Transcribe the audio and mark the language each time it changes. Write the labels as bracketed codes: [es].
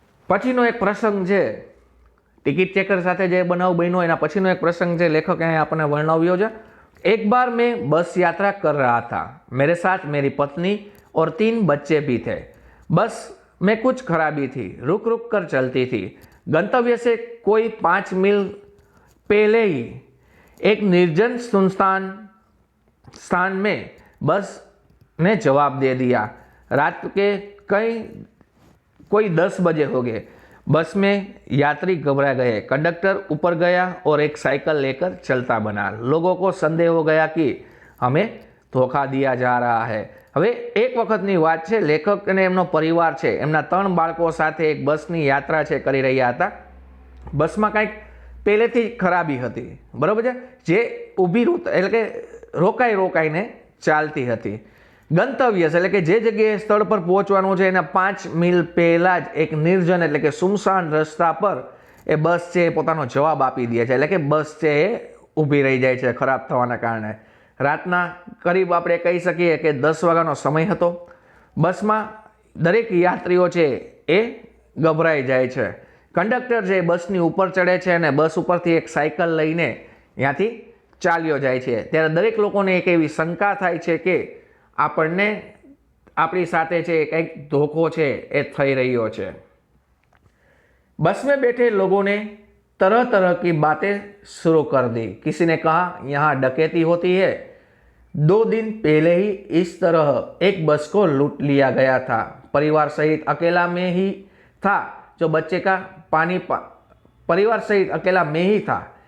[gu] પછીનો એક પ્રસંગ છે ટિકિટ ચેકર સાથે જે બનાવ બન્યો એના પછીનો એક પ્રસંગ છે લેખક અહીંયા આપણને વર્ણવ્યો છે. [hi] एक बार मैं बस यात्रा कर रहा था. मेरे साथ मेरी पत्नी और 3 बच्चे भी थे. बस में कुछ खराबी थी, रुक रुक कर चलती थी. गंतव्य से कोई 5 मील पहले ही एक निर्जन सुनसान स्थान में बस ने जवाब दे दिया. रात के कोई 10 बजे हो गए. बस में यात्री घबरा गए. कंडक्टर ऊपर गया और एक साइकिल लेकर चलता बना. लोगों को संदेह हो गया कि हमें धोखा दिया जा रहा है. [gu] હવે એક વખતની વાત છે લેખક અને એમનો પરિવાર છે એમના 3 બાળકો સાથે એક બસની યાત્રા છે કરી રહ્યા હતા. બસમાં કંઈક પહેલેથી ખરાબી હતી, બરાબર છે, જે ઊભી એટલે કે રોકાઈને ચાલતી હતી. ગંતવ્ય એટલે કે જે જગ્યાએ સ્થળ પર પહોંચવાનું છે એના 5 મીલ પહેલા જ એક નિર્જન એટલે કે સુમસાન રસ્તા પર એ બસ છે પોતાનો જવાબ આપી દે છે. એટલે કે બસ છે એ ઊભી રહી જાય છે ખરાબ થવાના કારણે. રાતના કરીબ આપણે કહી શકીએ કે 10 વાગ્યાનો સમય હતો. બસમાં દરેક યાત્રીઓ છે એ ગભરાઈ જાય છે. કંડક્ટર છે બસની ઉપર ચડે છે અને બસ ઉપરથી એક સાયકલ લઈને ત્યાંથી ચાલ્યો જાય છે. ત્યારે દરેક લોકોને એક એવી શંકા થાય છે કે આપણને આપણી સાથે છે કંઈક ધોખો છે એ થઈ રહ્યો છે. [hi] बस में बैठे लोगों ने तरह तरह की बातें शुरू कर दी. किसी ने कहा यहाँ डकैती होती है. 2 दिन पहले ही इस तरह एक बस को लूट लिया गया था. परिवार सहित अकेला में ही था. जो बच्चे का परिवार सहित अकेला में ही था.